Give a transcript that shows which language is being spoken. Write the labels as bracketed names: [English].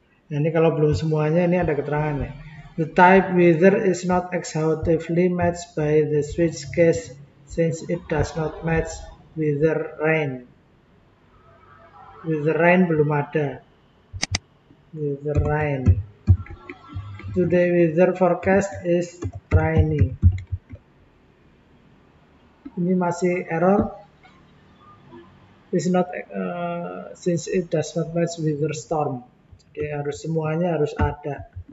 [Indonesian] Nah, ini kalau belum semuanya, ini ada keterangannya. [English] The type weather is not exhaustively matched by the switch case since it does not match weather rain. [Indonesian] Weather rain belum ada. Weather rain. [English] Today weather forecast is rainy. [Indonesian] Ini masih error. [English] Is not since it does not match weather storm. [Indonesian] Jadi harus semuanya harus ada.